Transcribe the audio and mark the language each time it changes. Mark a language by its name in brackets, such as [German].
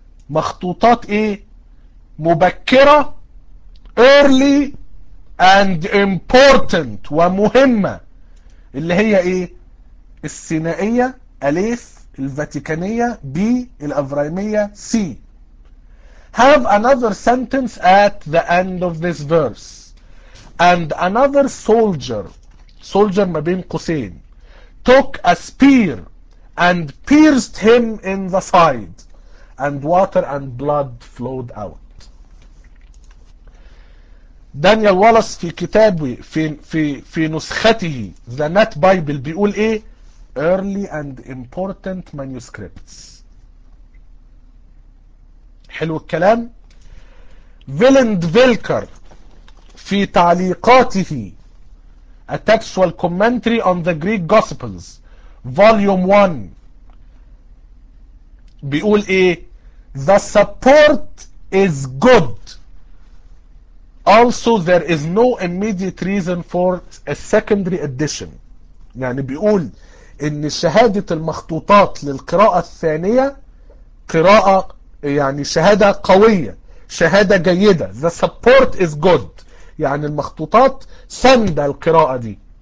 [Arabic] مخطوطات ايه؟ مبكرة، [English] early and important [Arabic] ومهمة، اللي هي ايه؟ السينائية أليف، الفاتيكانية بي، الأفرايمية سي. [English] Have another sentence at the end of this verse. And another soldier, soldier [Arabic] ما بين قوسين, [English] took a spear and pierced him in the side. And water and blood flowed out. [Arabic] دانيال والاس في كتابه في نسخته The Net Bible بيقول ايه؟ [English] Early and important manuscripts. [Arabic] حلو الكلام. [English] فيلند فيلكر [Arabic] في تعليقاته [English] A Textual Commentary on the Greek Gospels Volume 1 [Arabic] بيقول ايه؟ [English] The support is good. Also there is no immediate reason for a secondary edition. [Arabic] يعني بيقول ان شهادة المخطوطات للقراءة الثانية قراءة يعني شهادة قوية شهادة جيدة. [English] The support is good. [Arabic] يعني المخطوطات سند القراءة دي.